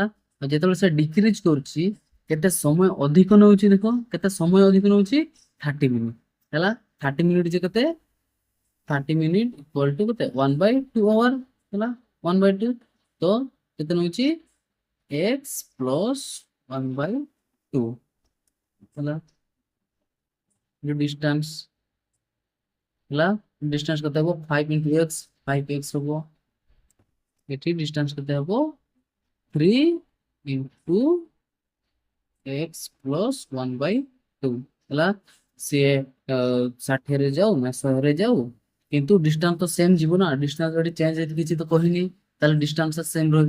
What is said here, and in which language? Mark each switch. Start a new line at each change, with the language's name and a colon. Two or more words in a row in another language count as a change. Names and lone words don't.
Odia: ଆଉ ଯେତେବେଳେ ସେ ଡିକ୍ରିଜ କରୁଛି କେତେ ସମୟ ଅଧିକ ନଉଛି, ଦେଖ କେତେ ସମୟ ଅଧିକ ନଉଛି 30 ମିନିଟ ହେଲା। 30 ମିନିଟ ଯେ କେତେ 30 ମିନିଟ
English: equal to
Odia: କେତେ 1/2 ଆୱାର ହେଲା, 1/2 ତ କେତେ ନଉଛି x ପ୍ଲସ 1/2 ହେଲା। जो डिस्टेंस ହେଲା, डिस्टेंस କେତେ ହେବ 5 into x 5x ହେବ। ଏଠି डिस्टेंस କେତେ ହେବ 3 into x plus 1/2 ହେଲା। ସିଏ 60 ରେ ଯାଉ ନା 100 ରେ ଯାଉ, କିନ୍ତୁ डिस्टेंस ତ ସେମ୍ ଯିବ ନା, डिस्टेंस ଏଠି ଚେଞ୍ଜ ହେଇଛି କିଛି ତ କହିନି, ତାହେଲେ डिस्टेंस ସେମ୍ ରହିବ।